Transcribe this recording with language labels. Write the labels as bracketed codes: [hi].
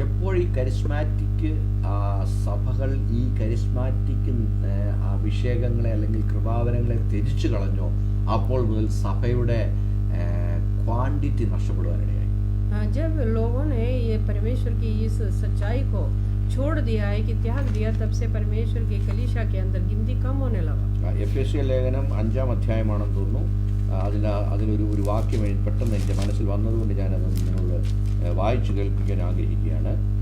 [ml] എപ്പോൾ ഈ കരിസ്മാറ്റിക് സഭകൾ ഈ കരിസ്മാറ്റിക് അഭിഷേകങ്ങളെ അല്ലെങ്കിൽ കൃപാവരങ്ങളെ ത്യജിച്ചു കളഞ്ഞോ, അപ്പോൾ മുതൽ സഭയുടെ ക്വാണ്ടിറ്റി നഷ്ടപ്പെടുവാനിടയായി. [hi] जब लोगों ने ये परमेश्वर की इस सच्चाई को छोड़ दिया है कि त्याग दिया, तब से परमेश्वर की कलीसिया के अंदर गिनती कम होने लगा. [ml] എഫേസ്യ ലേഖനം 5-ാം അധ്യായമാണെന്ന് തോന്നുന്നു. അതിലൊരു വാക്യം പെട്ടെന്ന് എൻ്റെ മനസ്സിൽ വന്നതുകൊണ്ട് ഞാനത് നിങ്ങളോട് വായിച്ചു കേൾപ്പിക്കാൻ ആഗ്രഹിക്കുകയാണ്.